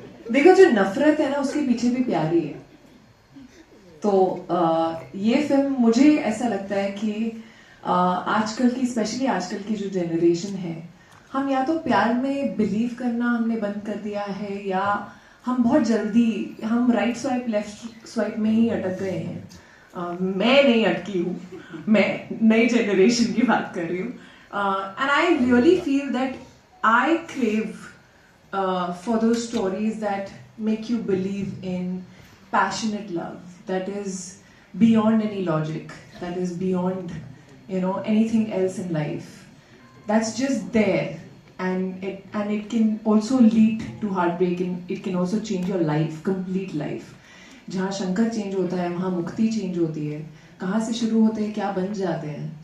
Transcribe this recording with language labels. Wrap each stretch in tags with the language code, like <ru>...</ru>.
<hi>देखो, जो नफरत है ना, उसके पीछे भी प्यार ही है. तो ये फिल्म, मुझे ऐसा लगता है कि आजकल की, स्पेशली आजकल की जो जनरेशन है, हम या तो प्यार में बिलीव करना हमने बंद कर दिया है, या हम बहुत जल्दी हम राइट स्वाइप लेफ्ट स्वाइप में ही अटक गए हैं. मैं नहीं अटकी हूँ, मैं नई जनरेशन की बात कर रही हूँ.</hi> <en>And I really feel that I crave for those stories that make you believe in passionate love that is beyond any logic, that is beyond, anything else in life. That's just there, and it can also lead to heartbreak, and it can also change your life, complete life.</en> <hi>जहाँ Shankar change होता है, वहाँ मुक्ति change होती है. कहाँ से शुरू होते हैं, क्या बन जाते हैं.</hi>